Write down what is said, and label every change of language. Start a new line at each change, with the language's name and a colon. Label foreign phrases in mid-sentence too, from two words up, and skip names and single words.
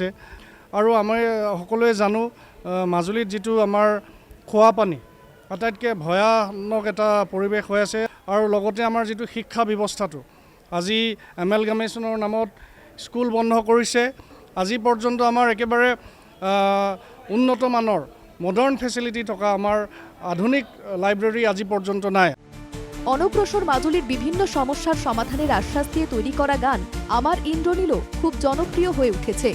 Assamese: আৰু আমি সকলোৱে জানো মাজুলীত যিটো আমাৰ খোৱা পানী আটাইতকৈ ভয়ানক এটা পৰিৱেশ হৈ আছে। আৰু লগতে আমাৰ যিটো শিক্ষা ব্যৱস্থাটো, আজি এমেলগামেশ্যনৰ নামত স্কুল বন্ধ কৰিছে। আজি পৰ্যন্ত আমাৰ একেবাৰে উন্নত মানৰ
English: modern facility
Assamese: থকা আমাৰ আধুনিক লাইব্ৰেৰী আজি পৰ্যন্ত নাই।
Bangla: অনগ্রসর মাজুলির বিভিন্ন সমস্যার সমাধানের আশ্বাস দিয়ে তৈরি করা গান আমার ইন্দ্রনীলও খুব জনপ্রিয় হয়ে উঠেছে।